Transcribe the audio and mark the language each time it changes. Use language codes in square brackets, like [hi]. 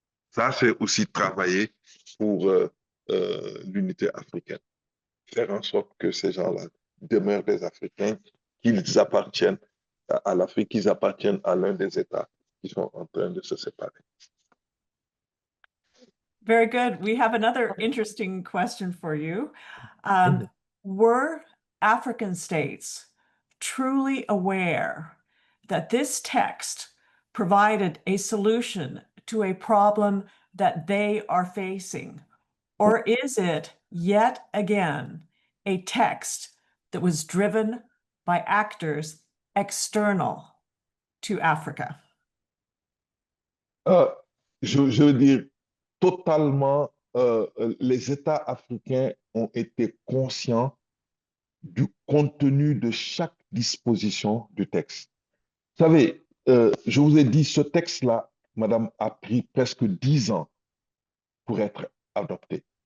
[fr] Ça, c'est aussi travailler pour l'unité africaine. Faire en sorte que ces gens-là demeurent des Africains, qu'ils appartiennent à l'Afrique, qu'ils appartiennent à l'un des États qui sont en train de se séparer. [en] Very good. We have another interesting question for you. Were African states truly aware that this text provided a solution to a problem that they are facing? Or is it yet again a text that was driven by actors external to Africa? [fr] Je veux dire, totalement, les États africains ont été conscients du contenu de chaque disposition du texte. Vous savez, je vous ai dit, ce texte-là, madame, a pris presque 10 ans pour être adopté.